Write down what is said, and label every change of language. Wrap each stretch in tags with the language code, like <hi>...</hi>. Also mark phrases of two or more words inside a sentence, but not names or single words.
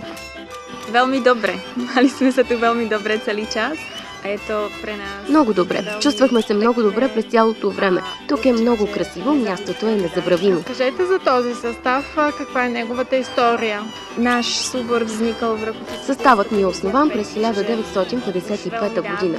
<sk>Veľmi dobre. Mali sme sa tu veľmi dobre celý čas.</sk> <bg>А ето при нас... Много добре. Чувствахме се много добре през цялото време. Тук е много красиво, мястото е незабравимо. Кажете за този състав, каква е неговата история? Наш събор възникал в Ракотица. Съставът ни е основан през 1955 година.</bg>